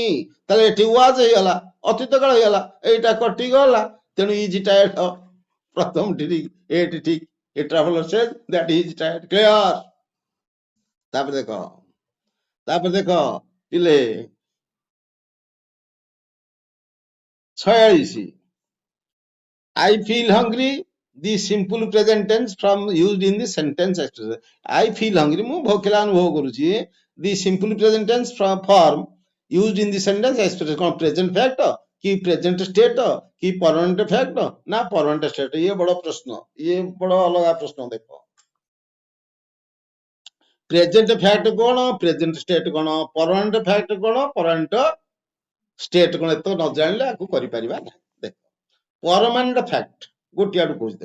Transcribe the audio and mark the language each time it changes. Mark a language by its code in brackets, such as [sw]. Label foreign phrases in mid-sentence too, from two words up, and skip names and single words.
[or] ତାହେଲେ ଏଠି ୱାଜ ହେଇଗଲା, ଅତୀତ କାଳ ହେଇଗଲା, ଏଇଟା କଟିଗଲା। [en] ତେଣୁ is tired [or] ପ୍ରଥମ ଠିକ, ଏଠି ଠିକ, [en] a traveller says that is tired. [or] କ୍ଲିୟର? ତାପରେ ଦେଖ ପିଲେ [en] 46 I feel hungry, the simple present tense from used in the sentence expression. I feel hungry, [or] ମୁଁ ଭୋକିଲା ଅନୁଭବ କରୁଛି, [en] the simple present tense form used in the sentence expression କଣ present fact କି present state କି permanent fact ନା permanent state? [or] ଇଏ ବଡ ପ୍ରଶ୍ନ, ଇଏ ବଡ ଅଲଗା ପ୍ରଶ୍ନ। ଦେଖ [en] present fact [or] କଣ, [en] present state [or] କଣ, [en] permanent fact [or] କଣ, [en] permanent state [or] କଣ, ଏତ ନ ଜାଣିଲେ ଆକୁ କରିପାରିବା ନାହିଁ। ଦେଖ [en] permanent fact [or] ଗୋଟିଏ ଆଡୁ କହୁଛି।